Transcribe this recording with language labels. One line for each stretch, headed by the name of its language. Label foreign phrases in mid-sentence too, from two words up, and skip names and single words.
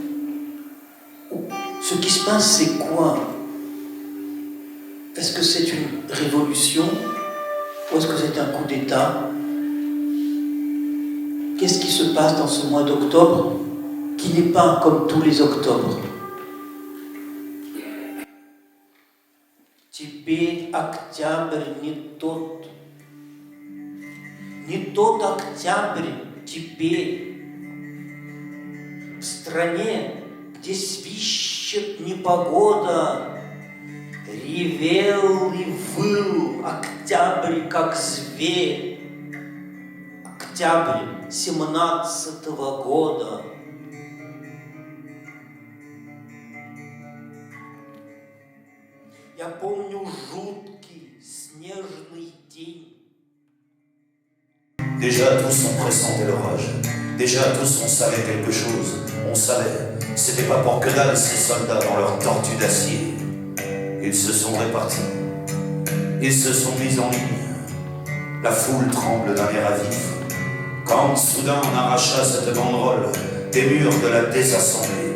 French: Ce qui se passe, c'est quoi? Est-ce que c'est une révolution ou est-ce que c'est un coup d'État? Qu'est-ce qui se passe dans ce mois d'octobre qui n'est pas comme tous les octobres?
Russian: Теперь октябрь не тот октябрь теперь. В стране, где свищет непогода, ревел и выл октябрь, как зверь. Октябрь 17-го года. Я помню жуткий снежный день.
French: Déjà tous on pressentait l'orage. Déjà tous on savait quelque chose. On savait. C'était pas pour que dalle ces soldats dans leurs tortues d'acier. Ils se sont répartis. Ils se sont mis en ligne. La foule tremble d'un air à vif. Quand soudain on arracha cette banderole des murs de la désassemblée.